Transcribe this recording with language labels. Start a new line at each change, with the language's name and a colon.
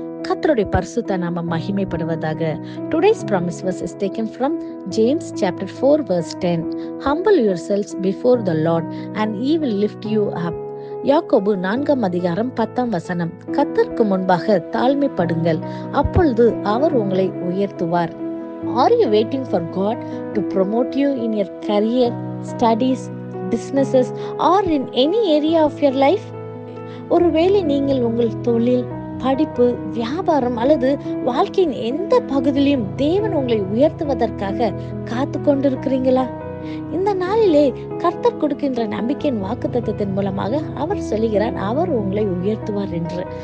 Tamil: கர்த்தருடைய பரிசுத்த நாமம் மகிமைப்படுவதாக.
English: Today's promise verse is taken from James chapter 4 verse 10. Humble yourselves before the Lord and he will lift you up.
Tamil: யாக்கோபு 4 அதிகாரம் 10 கர்த்தருக்கு முன்பாக தாழ்மைப்படுங்கள், அப்பொழுது அவர் உங்களை உயர்த்துவார்.
English: Are you waiting for God to promote you in your career, studies, businesses or in any area of your life?
Tamil: ஒருவேளை நீங்கள் உங்கள் தொழில், படிப்பு, வியாபாரம் அல்லது வாழ்க்கையின் எந்த பகுதியிலும் தேவன் உங்களை உயர்த்துவதற்காக காத்து கொண்டிருக்கிறீங்களா? இந்த நாளிலே கர்த்தர் கொடுக்கின்ற நம்பிக்கையின் வாக்குத்தத்தத்தின் மூலமாக அவர் சொல்லுகிறார், அவர் உங்களை உயர்த்துவார் என்று.